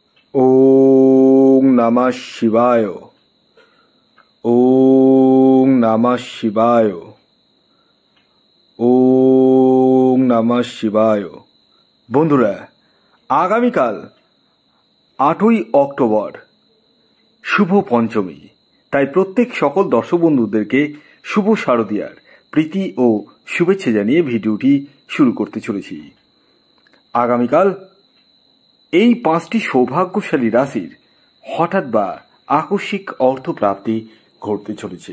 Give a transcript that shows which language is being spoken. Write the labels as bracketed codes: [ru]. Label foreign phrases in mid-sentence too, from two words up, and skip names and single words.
[sa] ওং নমঃ শিবায়। ওং নমঃ শিবায়। ওং নমঃ শিবায়। [bn] বন্ধুরা, আগামীকাল 8ই অক্টোবর শুভ পঞ্চমী। তাই প্রত্যেক সকল দর্শক বন্ধুদেরকে শুভ শারদীয়ার প্রীতি ও শুভেচ্ছা জানিয়ে ভিডিওটি শুরু করতে চলেছি। আগামীকাল এই 5টি সৌভাগ্যশালী রাশির হঠাৎ বা আকস্মিক অর্থপ্রাপ্তি ঘটতে চলেছে।